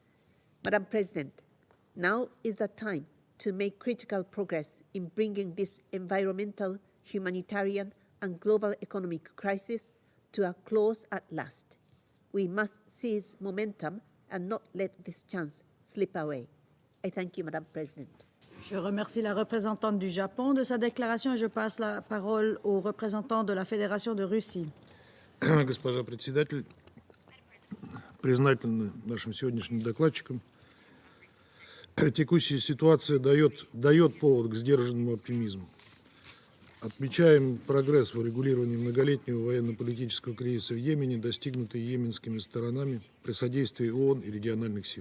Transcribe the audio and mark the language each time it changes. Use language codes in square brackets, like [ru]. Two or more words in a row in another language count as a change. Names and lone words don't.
[en] Madam President, Now is the time to make critical progress in bringing this environmental, humanitarian, and global economic crisis to a close at last. We must seize momentum and not let this chance slip away. I thank you, Madam President. [fr] Je remercie la représentante du Japon de sa déclaration et je passe la parole au représentant de la Fédération de Russie. [ru] Госпожа председатель, признательны нашим сегодняшним докладчикам. Текущая ситуация дает повод к сдержанному оптимизму. Отмечаем прогресс в урегулировании многолетнего военно-политического кризиса в Йемене, достигнутый йеменскими сторонами при содействии ООН и региональных сил.